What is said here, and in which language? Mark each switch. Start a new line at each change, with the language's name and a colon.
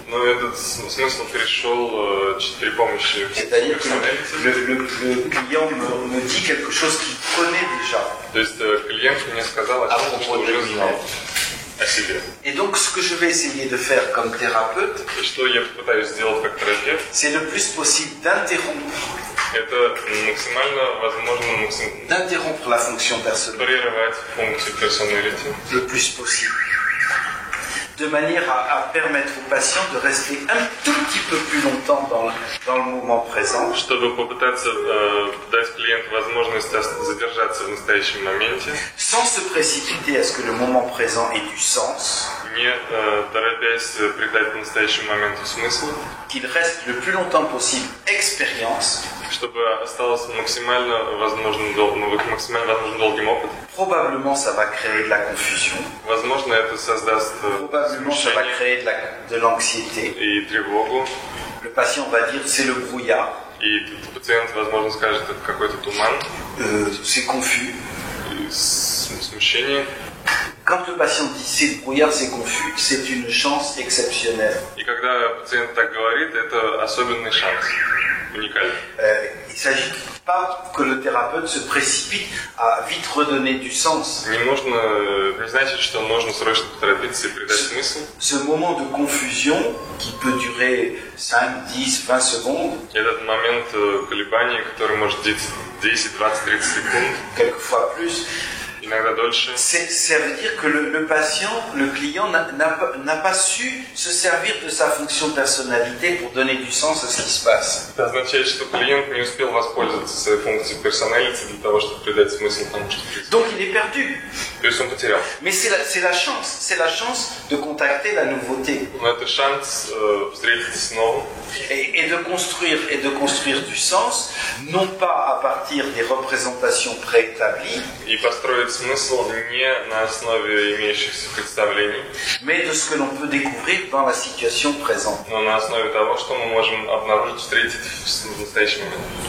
Russian: Но этот смысл пришел при помощи
French: C'est-à-dire que le client me dit quelque chose qu'il connaît déjà.
Russian: То есть клиент мне сказал о том, что уже знал о себе.
French: Et donc ce que je vais essayer de faire comme thérapeute,
Russian: И что я пытаюсь сделать как терапевт,
French: c'est le plus possible d'interrompre
Russian: это максимально возможно
French: d'interrompre la fonction personnelle
Russian: прерывать функцию personality,
French: le plus possible, de manière à permettre au patient de rester un tout petit peu plus longtemps dans le moment présent,
Russian: чтобы попытаться дать клиенту возможность задержаться в настоящем моменте,
French: sans se précipiter à ce que le moment présent ait du sens,
Russian: не торопясь придать настоящему моменту смысл,
French: qu'il reste le plus longtemps possible expérience,
Russian: чтобы осталось максимально возможным долгим опыт.
French: Probablement ça va créer de la confusion,
Russian: Возможно, это создаст
French: probablement ça va créer de l'anxiété.
Russian: и тревогу,
French: Le patient va dire c'est le brouillard,
Russian: и пациент, возможно, скажет, это какой-то туман,
French: c'est confus.
Russian: и смущение.
French: Quand le patient dit c'est le brouillard, c'est confus, c'est une chance exceptionnelle.
Russian: И когда пациент так говорит, это особенный шанс, уникальный.
French: Il ne s'agit pas que le thérapeute se précipite à vite redonner du sens.
Russian: Не значит, что нужно срочно поторопиться и придать смысл.
French: Ce moment de confusion qui peut durer 5, 10, 20 secondes,
Russian: Этот момент колебаний, который может длиться 10, 20, 30 секунд,
French: quelquefois plus,
Russian: иногда дольше,
French: ça veut dire que le patient, le client n'a pas su se servir de sa fonction de personnalité pour donner du sens à ce qui se passe.
Russian: это означает, что клиент не успел воспользоваться своей функцией персоналити для того, чтобы придать смысл тому, что происходит.
French: Donc il est perdu.
Russian: То есть он потерял.
French: Mais c'est la chance de contacter la nouveauté
Russian: Но это шанс встретиться с новым
French: et de construire du sens, non pas à partir des représentations préétablies,
Russian: и построить смысл не на основе имеющихся представлений,
French: mais de ce que l'on peut découvrir dans la situation présente.
Russian: но на основе того, что мы можем обнаружить, встретить в настоящий момент.